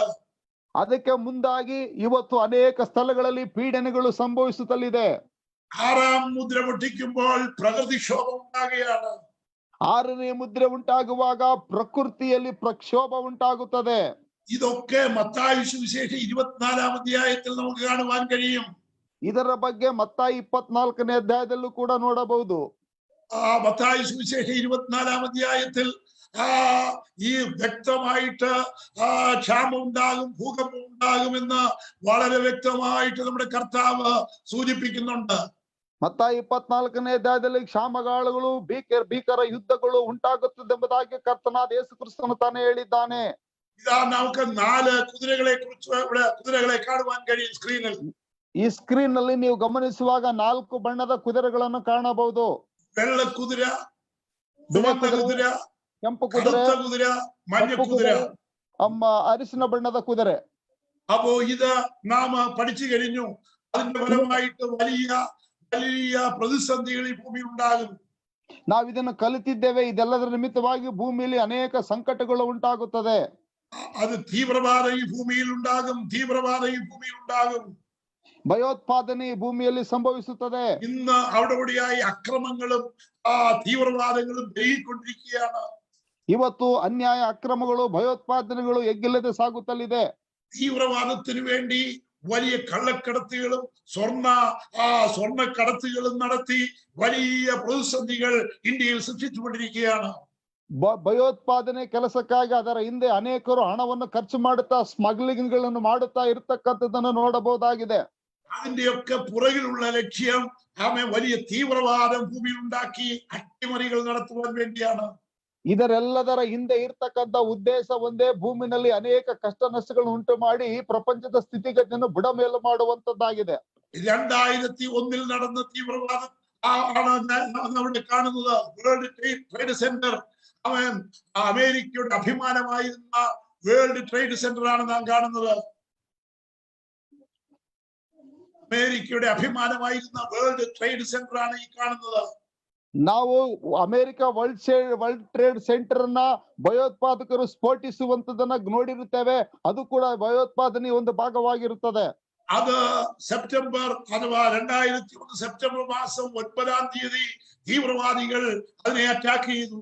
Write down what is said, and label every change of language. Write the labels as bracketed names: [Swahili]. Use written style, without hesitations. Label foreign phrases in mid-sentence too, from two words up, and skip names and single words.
[Kannada] ಅದಕ್ಕೆ ಮುಂದಾಗಿ ಇವತ್ತು ಅನೇಕ ಸ್ಥಳಗಳಲ್ಲಿ ಪೀಡನೆಗಳು ಸಂಭವಿಸುತ್ತಲಿದೆ. [Malayalam] 6ാം മുദ്ര പൊട്ടിക്കുമ്പോൾ പ്രകൃതിക്ഷോഭം ഉണ്ടാകുകയാണ്. [Kannada] 6ನೇ ಮುದ್ರೆ ಉಂಟಾಗುವಾಗ ಪ್ರಕೃತಿಯಲ್ಲಿ ಪ್ರಕ್ಷೋಭ ಉಂಟಾಗುತ್ತದೆ. [Malayalam] ഇതൊക്കെ മത്തായി സുവിശേഷം 24ാം അധ്യായത്തിൽ നമുക്ക് കാണുവാൻ കഴിയും. [Kannada] ಇದರ ಬಗ್ಗೆ ಮತ್ತಾയി 24ನೇ ಅಧ್ಯಾಯದಲ್ಲೂ ಕೂಡ ನೋಡಬಹುದು. [Malayalam] മത്തായി സുവിശേഷം 24ാം അധ്യായത്തിൽ ഈ വ്യക്തമായിട്ട് ക്ഷാമം ഉണ്ടാകും, ഭൂകമ്പം ഉണ്ടാകുമെന്ന് വളരെ വ്യക്തമായിട്ട് നമ്മുടെ കർത്താവ് സൂചിപ്പിക്കുന്നുണ്ട്. [Kannada] ಮತ್ತಾಯಿ 24ನೇ ಅಧ್ಯಾಯದಲ್ಲಿ ಕ್ಷಾಮಗಾಳುಗಳು ಭೀಕರ ಯುದ್ಧಗಳು ಉಂಟಾಗುತ್ತದೆಂಬುದಾಗಿ ಕರ್ತನಾದ ಯೇಸು ಕ್ರಿಸ್ತನು ತಾನೇ ಹೇಳಿದ್ದಾನೆ. [Malayalam] ഇതാ നമുക്ക് 4 കുതിരകളെ കുറിച്ച് ഇവിടെ കുതിരകളെ കാണുവാൻ കഴിയും സ്ക്രീനിൽ. [Kannada] ಈ ಸ್ಕ್ರೀನ್ ನಲ್ಲಿ ನೀವು ಗಮನಿಸುವಾಗ 4 ಬಣ್ಣದ ಕುದುರೆಗಳನ್ನು ಕಾಣಬಹುದು. [Malayalam] വെള്ള കുതിര, ചുവന്ന കുതിര, [Kannada] ಕೆಂಪು ಕುದುರೆ, [Malayalam] കുതിര, മഞ്ഞ കുതിര, [Kannada] ಅರಿಶಿನ ಬಣ್ಣದ ಕುದುರೆ. [Malayalam] അപ്പോ ഇത് നാം പഠിച്ചു കഴിഞ്ഞു. അതിന്റെ ഫലമായിട്ട് വലിയ വലിയ പ്രതിസന്ധികൾ ഈ ഭൂമി ഉണ്ടാകും. [Kannada] ನಾವು ಇದನ್ನು ಕಲಿತಿದ್ದೇವೆ. ಇದೆಲ್ಲದರ ನಿಮಿತ್ತವಾಗಿ ಭೂಮಿಯಲ್ಲಿ ಅನೇಕ ಸಂಕಟಗಳು ಉಂಟಾಗುತ್ತದೆ. [Malayalam] അത് തീവ്രവാദം ഈ ഭൂമിയിൽ ഉണ്ടാകും, തീവ്രവാദം ഈ ഭൂമിയിൽ ഉണ്ടാകും. [Kannada] ಭಯೋತ್ಪಾದನೆ ಈ ಭೂಮಿಯಲ್ಲಿ ಸಂಭವಿಸುತ್ತದೆ. [Malayalam] ഇന്ന് അവിടെയായി അക്രമങ്ങളും തീവ്രവാദങ്ങളും പെരുകിക്കൊണ്ടിരിക്കുകയാണ്. [Kannada] ಇವತ್ತು ಅನ್ಯಾಯ ಅಕ್ರಮಗಳು ಭಯೋತ್ಪಾದನೆಗಳು ಎಗ್ಗಿಲ್ಲದೆ ಸಾಗುತ್ತಲಿದೆ. [Malayalam] തീവ്രവാദത്തിനു വേണ്ടി വലിയ കള്ളക്കടത്തുകളും സ്വർണ്ണക്കടത്തുകളും നടത്തി വലിയ പ്രതിസന്ധികൾ ഇന്ത്യയിൽ സൃഷ്ടിച്ചുകൊണ്ടിരിക്കുകയാണ്. [Kannada] ಭಯೋತ್ಪಾದನೆ ಕೆಲಸಕ್ಕಾಗಿ ಅದರ ಹಿಂದೆ ಅನೇಕರು ಹಣವನ್ನು ಖರ್ಚು ಮಾಡುತ್ತಾ ಸ್ಮಗ್ಲಿಂಗ್ ಗಳನ್ನು ಮಾಡುತ್ತಾ ಇರತಕ್ಕಂಥದ್ದನ್ನು ನೋಡಬಹುದಾಗಿದೆ. [Malayalam] അതിന്റെയൊക്കെ പുറകിലുള്ള ലക്ഷ്യം വലിയ തീവ്രവാദം ഭൂമിയിൽ ഉണ്ടാക്കി അട്ടിമറികൾ നടത്തുവാൻ വേണ്ടിയാണ്. [Kannada] ಇದರೆಲ್ಲದರ ಹಿಂದೆ ಇರ್ತಕ್ಕಂಥ ಉದ್ದೇಶ ಒಂದೇ, ಭೂಮಿನಲ್ಲಿ ಅನೇಕ ಕಷ್ಟ ನಷ್ಟಗಳನ್ನು ಉಂಟು ಮಾಡಿ ಈ ಪ್ರಪಂಚದ ಸ್ಥಿತಿಗತಿಯನ್ನು ಬುಡಮೇಲು ಮಾಡುವಂತದ್ದಾಗಿದೆ. [Malayalam] 2001 നടന്ന തീവ്രവാദം ആണ് നമ്മൾ കാണുന്നത്. വേൾഡ് ട്രേഡ് സെന്റർ, അമേരിക്കയുടെ അഭിമാനമായിരുന്ന വേൾഡ് ട്രേഡ് സെന്റർ ആണ് നാം കാണുന്നത്. അമേരിക്കയുടെ അഭിമാനമായിരുന്ന വേൾഡ് ട്രേഡ് സെന്റർ ആണ് ഈ കാണുന്നത്. [Kannada] ನಾವು ಅಮೆರಿಕ ವರ್ಲ್ಡ್ ಟ್ರೇಡ್ ಸೆಂಟರ್ ನ ಭಯೋತ್ಪಾದಕರು ಸ್ಫೋಟಿಸುವಂತದನ್ನ ನೋಡಿರುತ್ತೇವೆ. ಅದು ಕೂಡ ಭಯೋತ್ಪಾದನೆ ಒಂದು ಭಾಗವಾಗಿರುತ್ತದೆ. [Malayalam] അത് സെപ്റ്റംബർ അഥവാ 2001 സെപ്റ്റംബർ മാസം 9ാം തീയതി തീവ്രവാദികൾ അതിനെ അറ്റാക്ക് ചെയ്തു.